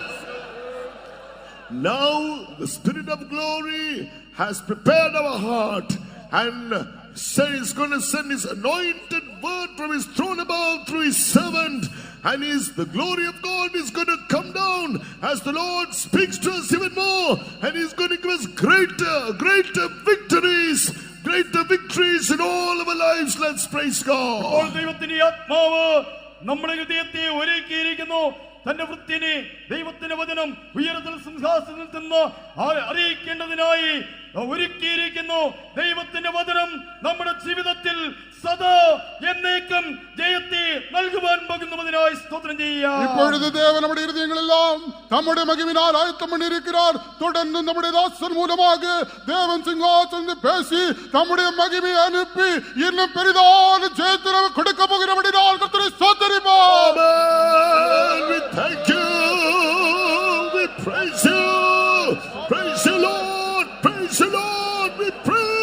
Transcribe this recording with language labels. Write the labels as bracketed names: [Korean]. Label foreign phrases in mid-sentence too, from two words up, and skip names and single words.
[English] Now the Spirit of glory has prepared our heart and said he's going to send his anointed word from his throne above through his servant, and the glory of God is going to come down as the Lord speaks to us even more, and he's going to give us greater victories greater victories in all of our lives. Let's praise God. [Malayalam] ഇപ്പോൾ ദൈവത്തിന്റെ ആത്മാവ് നമ്മുടെ ഹൃദയത്തെ ഒരുക്കിയിരിക്കുന്നു. തന്റെ വൃത്തിനെ ദൈവത്തിന്റെ വചനം ഉയരത്തിൽ സിംഹാസനത്തിൽ നിന്ന് അറിയിക്കേണ്ടതിനായി ഒരുക്കിയിരിക്കുന്നു. ദൈവത്തിന്റെ വചനം നമ്മുടെ ജീവിതത്തിൽ സദാ എന്നേക്കും ജയത്തെ നൽകുവാൻ പോകുന്നതിനായി സ്തോത്രം ചെയ്യാം. [Tamil] இப்பொழுது தேவன் நம்முடைய இருதயங்களெல்லாம் தம்முடைய மகிமையினால் ஆயத்தம் பண்ணியிருக்கிறார். தொடர்ந்து நம்முடைய தாசன் மூலமாக தேவன் சிங்காசனத்தில் பேசி தம்முடைய மகிமையை அனுப்பி இன்னும் பெரிதான ஜெயத்தை நமக்கு கொடுக்க போகிறபடியால் கர்த்தரை ஸ்தோத்திரிப்போம். [English] Amen. We thank you. We praise you. Praise you, Lord. Praise you, Lord. We praise